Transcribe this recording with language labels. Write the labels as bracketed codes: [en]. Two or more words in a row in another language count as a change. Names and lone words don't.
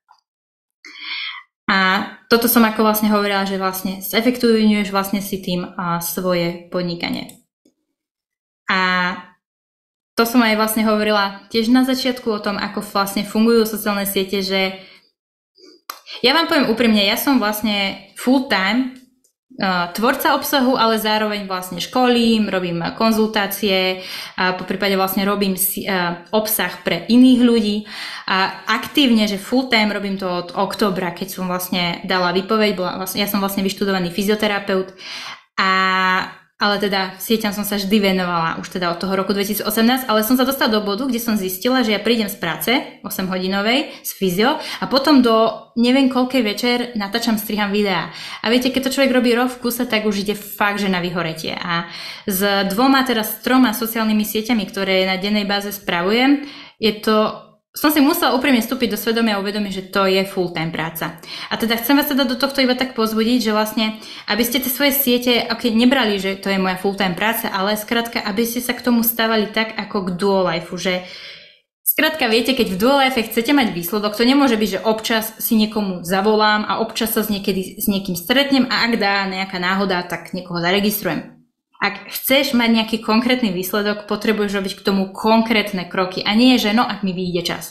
[sk] A toto som ako vlastne hovorila, že vlastne zefektívňuješ vlastne si tým svoje podnikanie. A to som aj vlastne hovorila tiež na začiatku o tom, ako vlastne fungujú sociálne siete, že ja vám poviem úprimne, ja som vlastne full-time tvorca obsahu, ale zároveň vlastne školím, robím konzultácie, poprípade vlastne robím obsah pre iných ľudí a aktívne, že full-time robím to od októbra, keď som vlastne dala výpoveď, ja som vlastne vyštudovaný fyzioterapeut ale teda sieťam som sa vždy venovala už teda od toho roku 2018, ale som sa dostala do bodu, kde som zistila, že ja prídem z práce 8-hodinovej z fyzio a potom do neviem koľkej večer natáčam, striham videá. A viete, keď to človek robí rok v kuse, tak už ide fakt, že na vyhoretie. A s 3 sociálnymi sieťami, ktoré na dennej báze spravujem, som si musela úprimne vstúpiť do svedomia a uvedomiť, že to je full-time práca. A teda chcem vás teda do tohto iba tak pozbudiť, že vlastne, aby ste tie svoje siete nebrali, že to je moja full-time práca, ale skrátka, aby ste sa k tomu stávali tak, ako k duo-lifeu, že skrátka viete, keď v duo-life chcete mať výsledok, to nemôže byť, že občas si niekomu zavolám a občas sa niekedy s niekým stretnem a ak dá nejaká náhoda, tak niekoho zaregistrujem. Ak chceš mať nejaký konkrétny výsledok, potrebuješ robiť k tomu konkrétne kroky a nie je, že ak mi vyjde čas.